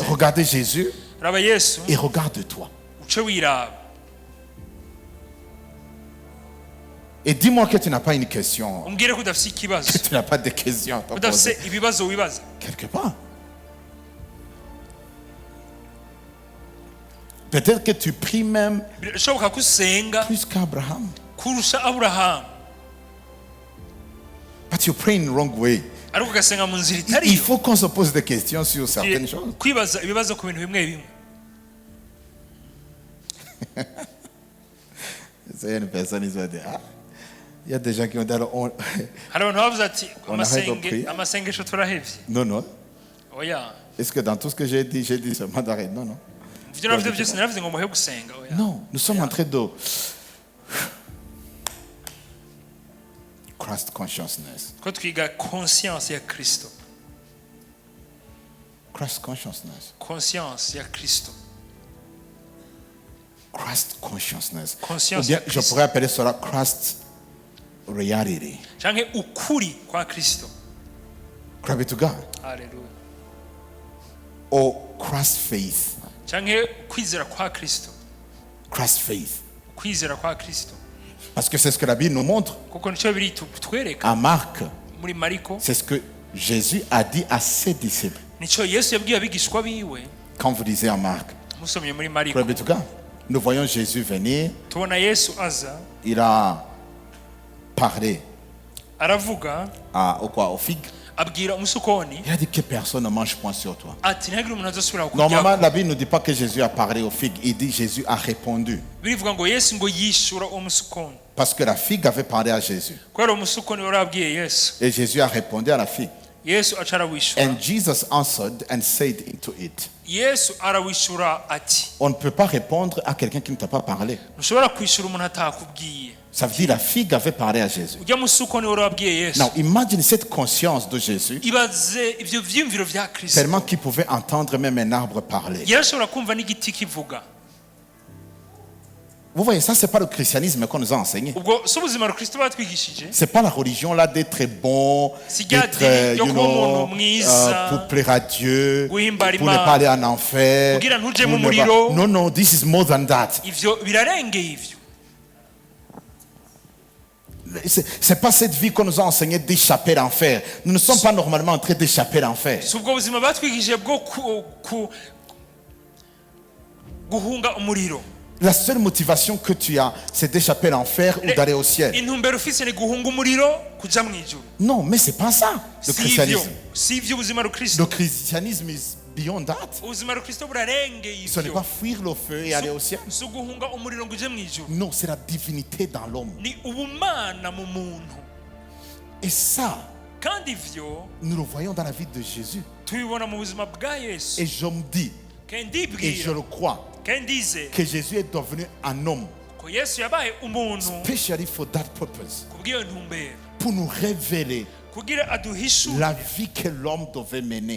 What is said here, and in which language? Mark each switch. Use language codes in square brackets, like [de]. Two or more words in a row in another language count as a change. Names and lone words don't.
[fr] Regardez Jésus. [rn] raba Yesu, [fr] Et regarde-toi. [rn] uce wiraba. [fr] Et dis-moi que tu n'as pas une question. [rn] Umbwire ko udafise ikibazo, [fr] Que tu n'as pas de questions à te [rn] udafise [fr] poser. [rn] ibibazo wibaza. [fr] Quelque part. Peut-être que tu pries même [rn] Birashoboka ko usenga [fr] plus qu'Abraham. [rn] kurusha Aburahamu, [en] But you pray in the wrong way. [rn] ariko ugasenga mu nzira [fr] Il [rn] itariyo [fr] faut qu'on se pose des questions sur certaines choses. [rn] kwibaza ibibazo ku bintu bimwe bimwe. [fr] C'est une personne, ils ont dit, ah, il y a des gens qui ont dit, alors, [rn] hari abantu bavuze ati [fr] On arrête de prier. [rn] amasengesho turahevye. [fr] non, non. [rn] Oya, [fr] Est-ce que dans tout ce que j'ai dit seulement d'arrêt? Non, non. [rn] ivyo navuze byose naravuze ngo muhe gusenga. Oya, [fr] Non, nous sommes en train de [en] Christ consciousness. [rn] ko twiga conscience ya Kristo. [en] Christ consciousness. [rn] Conscience ya Kristo. [en] Christ consciousness. [rn] Conscience [fr] Ou bien [rn] ya [fr] je [rn] Kristo. [fr] pourrais appeler cela [en] Christ reality. [rn] Canke ukuri kwa Kristo. [en] Glory to God. Hallelujah. Or Christ faith. [rn] Canke kwizera kwa Kristo. [en] Christ faith. [rn] Kwizera kwa Kristo. [fr] Parce que c'est ce que la Bible nous montre. [rn] Kuko nico biri twereka [fr] En Marc, [rn] muri Mariko. [fr] c'est ce que Jésus a dit à ses disciples. [rn] Nico Yesu yabwiye abigishwa biwe. [fr] Quand vous lisez en Marc, [rn] Musomye muri Mariko. [en] glory to God. [fr] Nous voyons Jésus venir. [rn] Tubona Yesu aza [fr] Il a parlé [rn] aravuga [fr] au fig. [rn] abwira umusukoni [fr] Il a dit que personne ne mange point sur toi. [rn] ati ntihagire umuntu azosubira [fr] Normalement, [rn] kukurya. [fr] la Bible ne dit pas que Jésus a parlé au fig. Il dit Jésus a répondu. [rn] Birivuga ngo Yesu ngo yishura umusukoni. [fr] Parce que la figue avait parlé à Jésus. [rn] Kubera umusukoni wari abwiye Yesu. [fr] Et Jésus a répondu à la figue. [rn] Yesu aca arawishura. [en] And Jesus answered and said into it. [rn] Yesu arawishura ati [fr] On ne peut pas répondre à quelqu'un qui ne t'a pas parlé. [rn] ntushobora kwishura umuntu atakubwiye. [fr] Ça veut dire la figue avait parlé à Jésus. [rn] Ujya musukoni wari wabwiye Yesu. [en] Now imagine [fr] cette conscience de Jésus, [rn] Ibaze ivyo vyiyumviro vya Kristo. [fr] tellement qu'il pouvait entendre même un arbre parler. [rn] Yarashobora kumva n'igiti kivuga. [fr] Vous voyez, ça, c'est pas le christianisme qu'on nous a enseigné. [rn] Ubwo si ubuzima Kristo batwigishije. [fr] C'est pas la religion là d'être bon, d'être, pour plaire à Dieu, pour ne pas aller en enfer. Non, non, [en] this is more than that. [rn] Ivyo birarengeye ivyo. [fr] C'est pas cette vie qu'on nous a enseigné d'échapper à l'enfer. Nous ne sommes pas normalement en train d'échapper à l'enfer. [rn] Si ubwo buzima batwigishije bwo guhunga umuriro. [fr] La seule motivation que tu as, c'est d'échapper à l'enfer ou d'aller au ciel. [rn] Intumbero ufise ni guhunga umuriro kuja mwijuru. [fr] Non, mais c'est pas ça, le christianisme. [rn] Si ivyo ubuzima [fr] Le [rn] Kristo. [en] christianisme is beyond that. [rn] Ubuzima Kristo burarengeye [fr] Ce n'est [rn] ivyo. [fr] pas fuir le feu et aller au ciel. [rn] Si guhunga umuriro ngo uje mwijuru. [fr] Non, c'est la divinité dans l'homme. [rn] Ni ubumana mu muntu. [fr] Et ça, [rn] Kandi ivyo [fr] nous le voyons dans la vie de Jésus. [rn] tubibona mu buzima bwa Yesu. [fr] Et je me dis, [rn] Kandi [fr] et je [rn] ibwira. [fr] le crois, [rn] Kandi ize [fr] que Jésus est devenu un homme, [rn] ko Yesu yabaye umuntu [en] especially for that purpose, [rn] kubw'iyo ntumbero. [fr] pour nous révéler [rn] Kugira aduhishure [fr] la vie que l'homme devait mener.